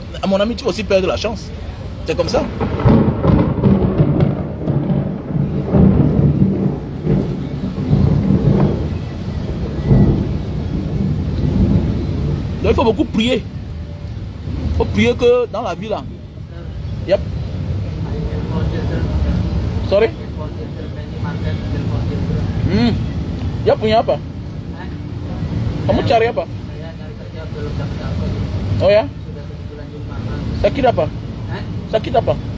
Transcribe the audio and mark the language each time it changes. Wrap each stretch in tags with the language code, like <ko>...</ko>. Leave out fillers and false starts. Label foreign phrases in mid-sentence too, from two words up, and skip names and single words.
<fr>À mon ami, tu vas aussi perdre de la chance. C'est comme ça. Donc il faut beaucoup prier. Il faut prier que dans la vie là.</fr> <en>Yep. Sorry?</en> <id>Ya punya apa? Kamu cari apa? Oh ya? Sakit apa? Sakit apa?</id>